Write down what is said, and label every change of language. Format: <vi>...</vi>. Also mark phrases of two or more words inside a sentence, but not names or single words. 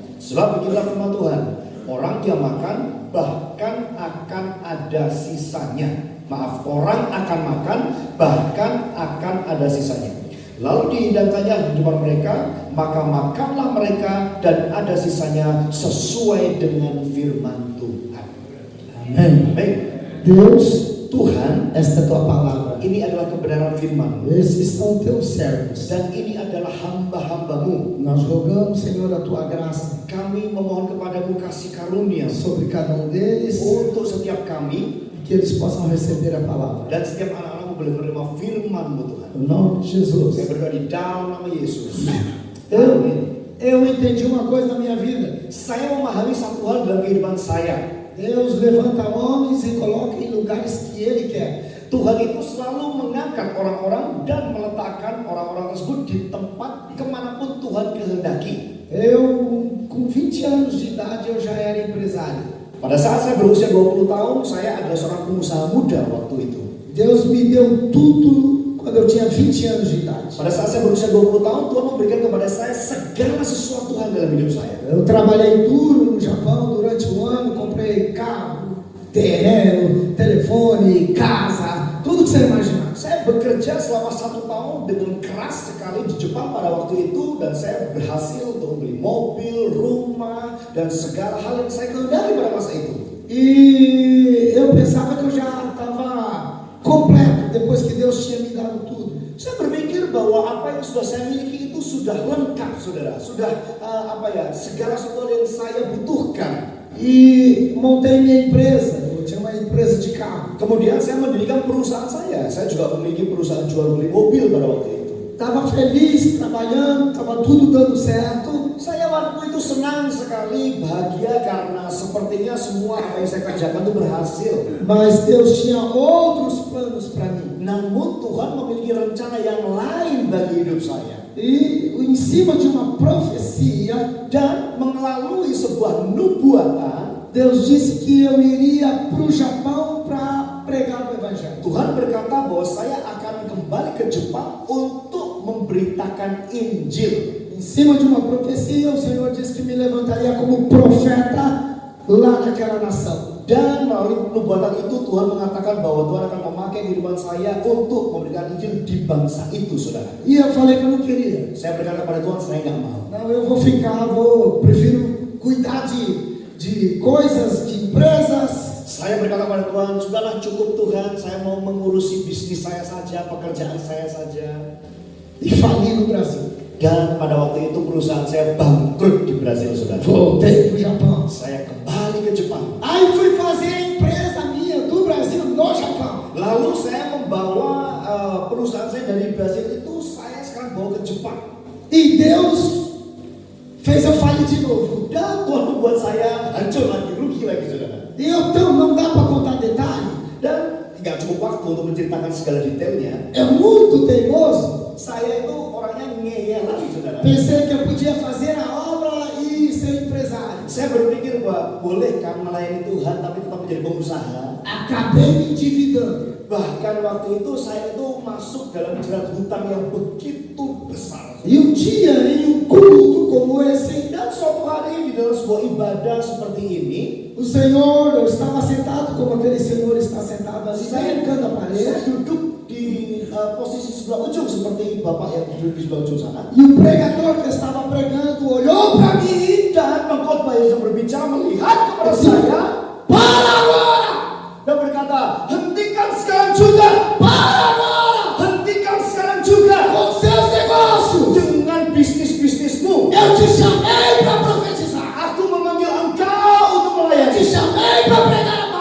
<id>Sebab beginilah firman Tuhan, orang yang makan bahkan akan ada sisanya. Maaf, orang akan makan bahkan akan ada sisanya. Lalu dihidangkannya di depan mereka, maka makanlah mereka dan ada sisanya sesuai dengan firman Tuhan.</id> <pt>Amém.</pt> <id>Amin.</id> <pt>Deus,</pt> <id>Tuhan,</id> <pt>esta tua palavra.</pt> <id>ini adalah kebenaran firman.</id> <pt>Esses são teus servos.</pt> <id>Dan ini adalah hamba-hambamu.</id> <pt>Nós rogamos, Senhor, a tua graça</pt> <id>Kami memohon kepadamu kasih karunia</id> <pt>sobre cada deles,</pt> <id>untuk setiap kami,</id> <pt>que eles possam receber a palavra.</pt> <id>dan setiap anak-anakmu boleh menerima firman-Mu Tuhan.</id> <pt>Em nome de Jesus.</pt> <id>Saya berdoa di dalam nama Yesus.</id> <pt>Eu entendi uma coisa na minha vida.</pt> <id>Saya memahami satu hal dalam kehidupan saya.</id> <pt>Deus levanta homens e coloca em lugares que Ele quer.</pt> <id>Tuhan itu selalu mengangkat orang-orang dan meletakkan orang-orang tersebut di tempat kemanapun Tuhan kehendaki.</id> <pt>Eu, com 20 anos de idade, eu já era empresário.</pt> <id>Pada saat saya berusia 20 tahun, saya adalah seorang pengusaha muda waktu itu.</id> <pt>Deus me deu tudo quando eu tinha 20 anos de idade.</pt> <id>Pada saat saya berusia 20 tahun, Tuhan memberikan kepada saya segala sesuatu hal dalam hidup saya.</id> <pt>Eu trabalhei duro no Japão durante um ano, comprei carro, terreno, telefone, casa, tudo que você imaginar.</pt> <id>Saya bekerja selama 1 tahun dengan keras sekali di Jepang pada waktu itu, dan saya berhasil untuk membeli mobil, rumah, dan segala hal yang saya kehendaki pada masa itu.</id> <pt>E eu pensava que eu já estava completo depois que Deus tinha me dado tudo.</pt> <id>Saya berpikir bahwa apa yang sudah saya miliki itu sudah lengkap, saudara. Sudah segala sesuatu yang saya butuhkan.</id> <pt>E montei minha empresa. Eu tinha uma empresa de carro.</pt> <id>Kemudian saya mendirikan perusahaan saya. Saya juga memiliki perusahaan jual beli mobil pada waktu itu.</id> <pt>Estava feliz trabalhando, estava tudo dando certo.</pt> <id>Saya waktu itu senang sekali, bahagia karena sepertinya semua apa yang saya kerjakan itu berhasil.</id> <pt>Mas Deus tinha outros planos para mim.</pt> <id>Namun Tuhan memiliki rencana yang lain bagi hidup saya.</id> <pt>E em cima de uma profecia,</pt> <id>Dan melalui sebuah nubuatan,</id> <pt>Deus disse que eu iria para o Japão para pregar o Evangelho.</pt> <id>Tuhan berkata bahwa saya akan kembali ke Jepang untuk memberitakan Injil.</id> <pt>Em cima de uma profecia, o Senhor disse que me levantaria como profeta lá naquela nação.</pt> <id>Dan melalui nubuatan itu Tuhan mengatakan bahwa Tuhan akan memakai kehidupan saya untuk memberikan Injil di bangsa itu, saudara.</id> <pt>E eu falei que eu não queria.</pt> <id>Saya berkata kepada Tuhan, saya nggak mau.</id> <pt>Não, eu prefiro cuidar de coisas, de empresas.</pt> <id>Saya berkata kepada Tuhan, sudahlah cukup Tuhan, saya mau mengurusi bisnis saya saja, pekerjaan saya saja.</id> <pt>E fali no Brasil.</pt> <id>Dan pada waktu itu perusahaan saya bangkrut di Brasil, saudara.</id> <pt>Voltei para o Japão.</pt> <id>Saya kembali ke Jepang.</id> <pt>Aí fui fazer a empresa minha do Brasil no Japão.</pt> <id>Lalu saya membawa perusahaan saya dari Brasil itu, saya sekarang bawa ke Jepang.</id> <pt>E Deus fez eu falir de novo.</pt> <id>Dan Tuhan membuat saya hancur lagi, rugi lagi, saudara.</id> <pt>E então não dá para contar detalhe.</pt> <id>Dan nggak cukup waktu untuk menceritakan segala detailnya.</id> <pt>É muito teimoso.</pt> <id>Saya itu orangnya ngeyel lagi, saudara.</id> <pt>Pensei que eu podia fazer a obra e ser empresário.</pt> <id>Saya berpikir bahwa boleh kan melayani Tuhan tapi tetap menjadi pengusaha.</id> <pt>Acabei me endividando.</pt> <id>Bahkan waktu itu saya itu masuk dalam jerat hutang yang begitu besar.</id> <pt>E um dia, em um culto como esse,</pt> <id>Dan suatu hari di dalam sebuah ibadah seperti ini,</id> <pt>o Senhor, eu estava sentado como aquele senhor está sentado ali, bem no canto da</pt> <id>saya</id> <pt>parede.</pt> <id>duduk di posisi sebelah ujung seperti bapak yang duduk di sebelah ujung sana.</id> <pt>E o pregador que estava pregando olhou para mim.</pt> <id>Dan pengkhotbah yang berbicara melihat kepada saya</id> <pt>Para agora!</pt> <id>dan berkata, hentikan sekarang juga.</id> <pt>Para agora!</pt> <id>Hentikan sekarang juga</id> <pt>Com seus negócios!</pt> <id>dengan bisnis-bisnismu.</id> <pt>Eu te chamei para profetizar.</pt> <id>Aku memanggil engkau untuk</id> <pt>Eu te</pt> <id>melayani.</id> <pt>chamei para pregar</pt>